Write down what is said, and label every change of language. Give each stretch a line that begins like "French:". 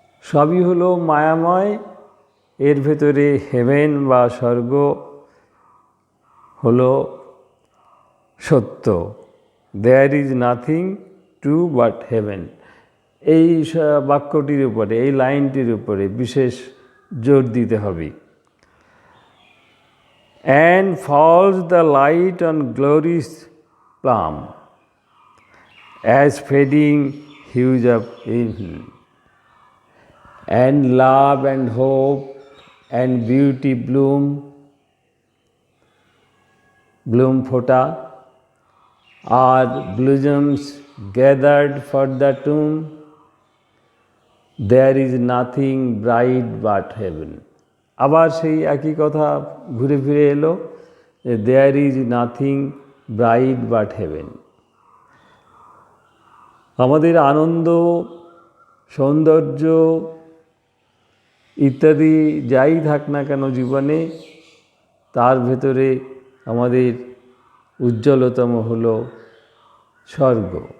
Bangla: সবই হলো মায়াময়, এর ভেতরে হেভেন বা স্বর্গ হলো সত্য।
English: There is nothing true but heaven.
Bangla: এই বাক্যটির উপরে, এই লাইনটির উপরে বিশেষ জোর দিতে হবে।
English: And falls the light on glory's plum, as fading hues of evening, and love and hope and beauty bloom
Bangla: ফোটা,
English: are blossoms gathered for the tomb, there is nothing bright but heaven.
Bangla: আবার সেই একই কথা ঘুরে ফিরে এলো যে
English: There is nothing bright but heaven.
Bangla: আমাদের আনন্দ, সৌন্দর্য ইত্যাদি যাই থাক না কেন জীবনে, তার ভেতরে আমাদের উজ্জ্বলতম হলো স্বর্গ।